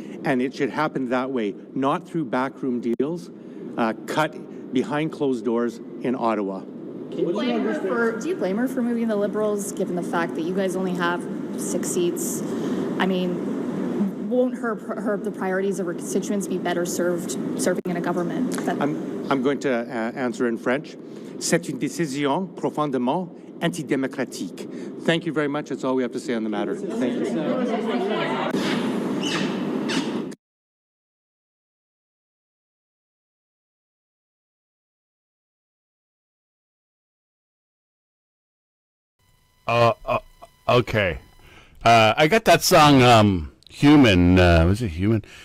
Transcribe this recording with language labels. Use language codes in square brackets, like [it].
[en] and it should happen that way, not through backroom deals, cut behind closed doors in Ottawa. Do you blame her for moving the Liberals, given the fact that you guys only have 6 seats? I mean, won't the priorities of her constituents be better served serving in a government? I'm going to answer in French. [fr] C'est une décision profondément antidémocratique. [en] Thank you very much. That's all we have to say on the matter. Thank you. Okay. I got that song, Human. Was it Human?